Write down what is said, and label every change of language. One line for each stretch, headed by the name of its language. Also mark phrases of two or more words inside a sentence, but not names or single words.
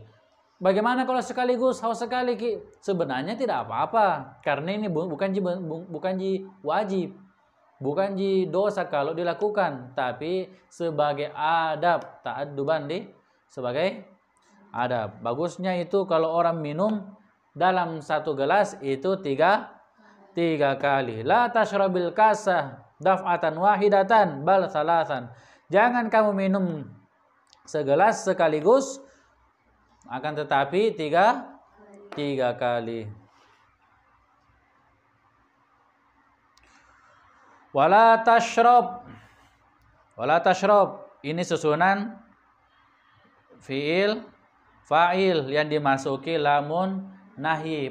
Indonesian: Bagaimana kalau sekaligus haus sekali Ki? Sebenarnya tidak apa-apa karena ini bukan wajib, bukan dosa kalau dilakukan, tapi sebagai adab, ta'adduban sebagai adab. Bagusnya itu kalau orang minum dalam 1 gelas itu 3 kali.
Arabic: لا تشرب الكأس دفعة واحدة بل ثلاثا.
Indonesian: Jangan kamu minum segelas sekaligus, akan tetapi 3 kali.
Arabic: ولا تشرب.
Indonesian: Ini susunan
Arabic: فعل فاعل
Indonesian: yang dimasuki
Arabic: لام النهي.